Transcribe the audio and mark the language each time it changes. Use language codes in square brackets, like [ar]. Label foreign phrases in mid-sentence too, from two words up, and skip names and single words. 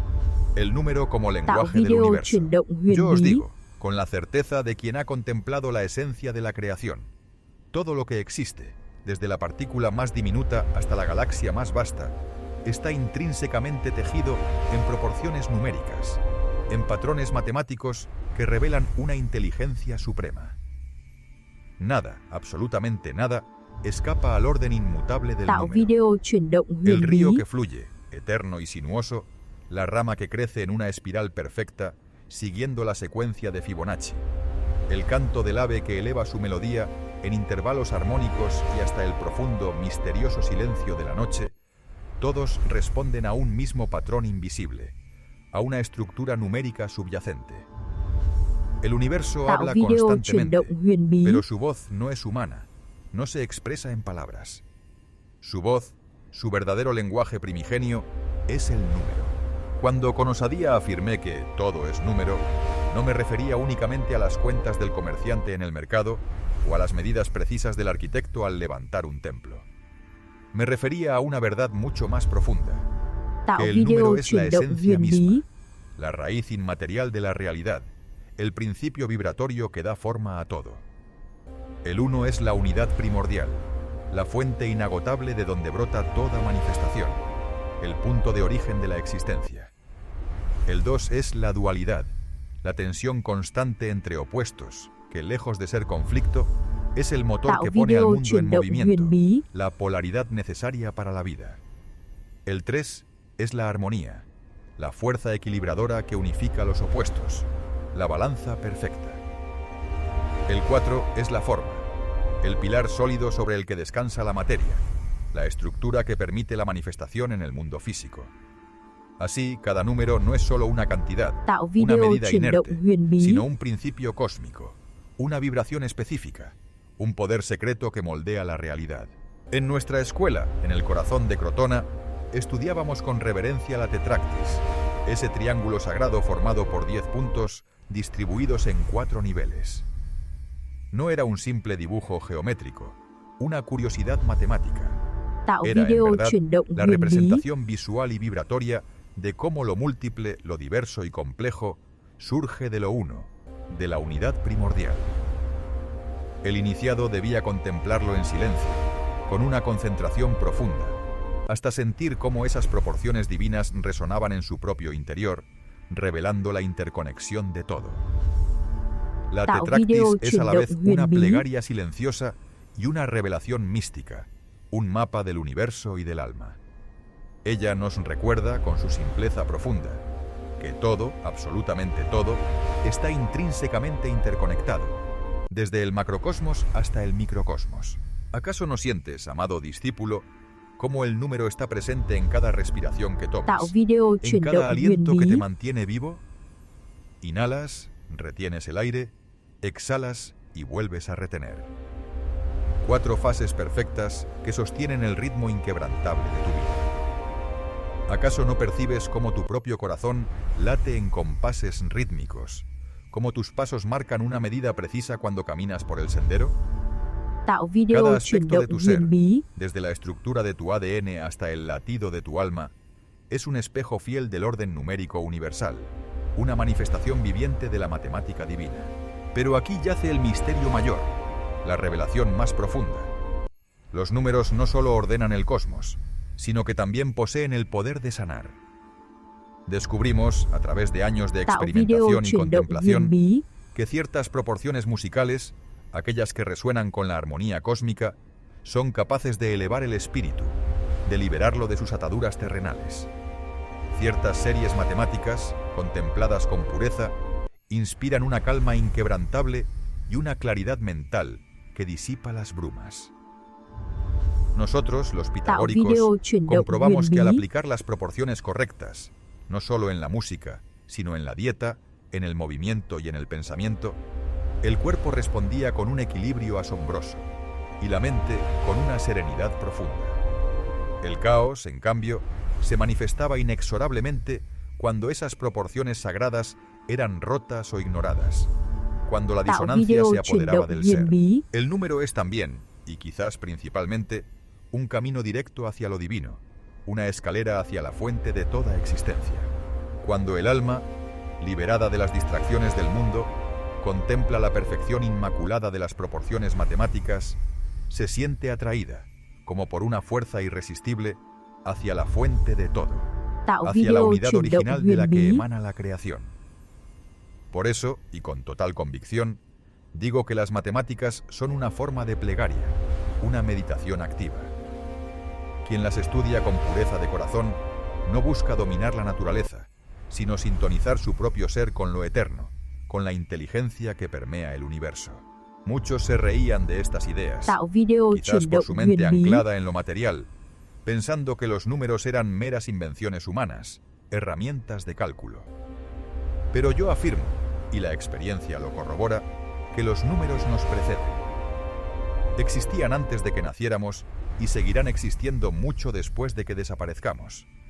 [es] El número como lenguaje del universo. Yo os digo, con la certeza de quien ha contemplado la esencia de la creación: Todo lo que existe, desde la partícula más diminuta hasta la galaxia más vasta, está intrínsecamente tejido en proporciones numéricas, en patrones matemáticos que revelan una inteligencia suprema. Nada, absolutamente nada, escapa al orden inmutable del [vi] Tạo [es] número. [vi] video chuyển động [es] El [vi] huyền [es] río [vi] bí. [es] que fluye, eterno y sinuoso, la rama que crece en una espiral perfecta, siguiendo la secuencia de Fibonacci, el canto del ave que eleva su melodía en intervalos armónicos y hasta el profundo, misterioso silencio de la noche, todos responden a un mismo patrón invisible, a una estructura numérica subyacente. El universo [vi] Tạo [es] habla [vi] video chuyển [es] constantemente, [vi] động huyền bí. [es] pero su voz no es humana, no se expresa en palabras. Su voz, su verdadero lenguaje primigenio, es el número. Cuando con osadía afirmé que todo es número, no me refería únicamente a las cuentas del comerciante en el mercado o a las medidas precisas del arquitecto al levantar un templo. Me refería a una verdad mucho más profunda, [vi] Tạo [es] que el [vi] video [es] número es la [vi] chuyển động [es] esencia [vi] huyền bí. [es] misma, la raíz inmaterial de la realidad, el principio vibratorio que da forma a todo. El uno es la unidad primordial, la fuente inagotable de donde brota toda manifestación, el punto de origen de la existencia. El dos es la dualidad, la tensión constante entre opuestos, que lejos de ser conflicto, es el motor [vi] Tạo [es] que pone al [vi] video [es] mundo en [vi] chuyển động [es] movimiento, [vi] huyền bí. [es] la polaridad necesaria para la vida. El tres es la armonía, la fuerza equilibradora que unifica los opuestos, la balanza perfecta. El 4 es la forma, el pilar sólido sobre el que descansa la materia, la estructura que permite la manifestación en el mundo físico. Así, cada número no es solo una cantidad, [vi] Tạo [es] una [vi] video [es] medida [vi] chuyển động [es] inerte, [vi] huyền bí. [es] sino un principio cósmico, una vibración específica, un poder secreto que moldea la realidad. En nuestra escuela, en el corazón de Crotona, estudiábamos con reverencia la tetractis, ese triángulo sagrado formado por 10 puntos distribuidos en 4 niveles. No era un simple dibujo geométrico, una curiosidad matemática. [vi] Tạo [es] Era, en [vi] video [es] verdad, [vi] chuyển động [es] la [vi] huyền bí. [es] representación visual y vibratoria de cómo lo múltiple, lo diverso y complejo surge de lo uno, de la unidad primordial. El iniciado debía contemplarlo en silencio, con una concentración profunda, hasta sentir cómo esas proporciones divinas resonaban en su propio interior, revelando la interconexión de todo. La [vi] Tạo [es] tetractis [vi] video [es] es a la [vi] chuyển [es] vez [vi] động huyền [es] una [vi] bí. [es] plegaria silenciosa y una revelación mística, un mapa del universo y del alma. Ella nos recuerda, con su simpleza profunda, que todo, absolutamente todo, está intrínsecamente interconectado, desde el macrocosmos hasta el microcosmos. ¿Acaso no sientes, amado discípulo, cómo el número está presente en cada respiración que [vi] Tạo [es] tomas, [vi] video [es] en [vi] chuyển [es] cada [vi] động huyền [es] aliento que te [vi] bí. [es] mantiene vivo? Inhalas, retienes el aire, exhalas y vuelves a retener. 4 fases perfectas que sostienen el ritmo inquebrantable de tu vida. ¿Acaso no percibes cómo tu propio corazón late en compases rítmicos, cómo tus pasos marcan una medida precisa cuando caminas por el sendero? [vi] Tạo video [es] Cada [vi] chuyển [es] aspecto de [vi] động [es] tu ser, [vi] huyền bí. [es] desde la estructura de tu ADN hasta el latido de tu alma, es un espejo fiel del orden numérico universal, una manifestación viviente de la matemática divina. Pero aquí yace el misterio mayor, la revelación más profunda. Los números no solo ordenan el cosmos, sino que también poseen el poder de sanar. Descubrimos, a través de años de [vi] Tạo video [es] experimentación y [vi] chuyển động huyền [es] contemplación, [vi] bí. [es] que ciertas proporciones musicales, aquellas que resuenan con la armonía cósmica, son capaces de elevar el espíritu, de liberarlo de sus ataduras terrenales. Ciertas series matemáticas, contempladas con pureza, inspiran una calma inquebrantable y una claridad mental que disipa las brumas. Nosotros, los [vi] Tạo [es] pitagóricos, [vi] video chuyển động [es] comprobamos [vi] huyền [es] que al [vi] bí. [es] aplicar las proporciones correctas, no solo en la música, sino en la dieta, en el movimiento y en el pensamiento, el cuerpo respondía con un equilibrio asombroso y la mente con una serenidad profunda. El caos, en cambio, se manifestaba inexorablemente cuando esas proporciones sagradas eran rotas o ignoradas, cuando la [vi] Tạo [es] disonancia [vi] video [es] se [vi] chuyển [es] apoderaba [vi] động [es] del [vi] huyền [es] ser. [vi] bí. [es] El número es también, y quizás principalmente, un camino directo hacia lo divino, una escalera hacia la fuente de toda existencia. Cuando el alma, liberada de las distracciones del mundo, contempla la perfección inmaculada de las proporciones matemáticas, se siente atraída, como por una fuerza irresistible, hacia la fuente de todo, [vi] Tạo [es] hacia la [vi] video [es] unidad [vi] chuyển động [es] original de la [vi] huyền [es] que [vi] bí. [es] emana la creación. Por eso, y con total convicción, digo que las matemáticas son una forma de plegaria, una meditación activa. Quien las estudia con pureza de corazón no busca dominar la naturaleza, sino sintonizar su propio ser con lo eterno, con la inteligencia que permea el universo. Muchos se reían de estas ideas, [vi] Tạo video [es] quizás [vi] chuyển [es] por [vi] động [es] su mente [vi] huyền bí. [es] anclada en lo material, pensando que los números eran meras invenciones humanas, herramientas de cálculo. Pero yo afirmo, y la experiencia lo corrobora, que los números nos preceden. Existían antes de que naciéramos y seguirán existiendo mucho después de que desaparezcamos.